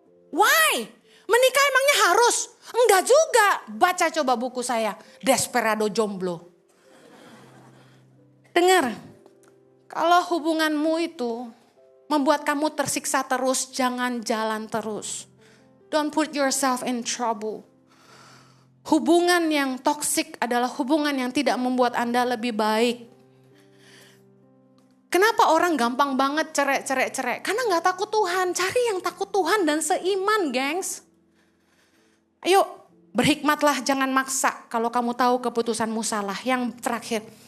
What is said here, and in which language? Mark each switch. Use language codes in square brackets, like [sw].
[en] Why? [id] Menikah emangnya harus? Enggak juga. Baca coba buku saya, Desperado Jomblo. Dengar. Kalau hubunganmu itu membuat kamu tersiksa terus, jangan jalan terus. [en] Don't put yourself in trouble. [id] Hubungan yang toksik adalah hubungan yang tidak membuat Anda lebih baik. Kenapa orang gampang banget cerai? Karena gak takut Tuhan. Cari yang takut Tuhan dan seiman, gengs. Ayo, berhikmatlah, jangan maksa kalau kamu tahu keputusanmu salah. Yang terakhir.